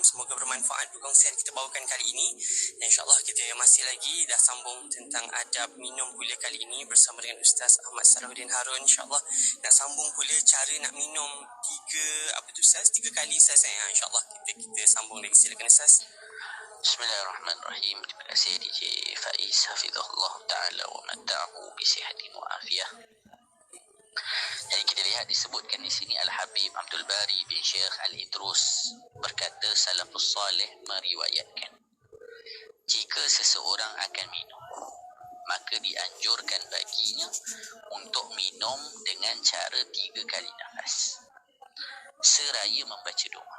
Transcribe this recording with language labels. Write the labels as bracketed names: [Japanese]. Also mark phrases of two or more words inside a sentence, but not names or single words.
[Malay] Semoga bermanfaat perkongsian kita bawakan kali ini. Dan insyaAllah kita masih lagi dah sambung tentang adab minum pula kali ini bersama dengan Ustaz Ahmad Salahuddin Harun. InsyaAllah nak sambung pula cara nak minum 3 kali Ustaz. InsyaAllah kita sambung lagi. Silakan Ustaz. Bismillahirrahmanirrahim. Terima kasih DJ Faiz, [Arabic] حفظه الله تعالى ومتعه بصحة وعافية. [Malay] Jadi kita lihat disebutkan di sini, [Indonesian] Al-Habib Abdul Bari bin Syekh Al-Idrus berkata, [Arabic] السلف الصالح [Indonesian] meriwayatkan, jika seseorang akan minum, maka dianjurkan baginya untuk minum dengan cara 3 kali nafas seraya membaca doa.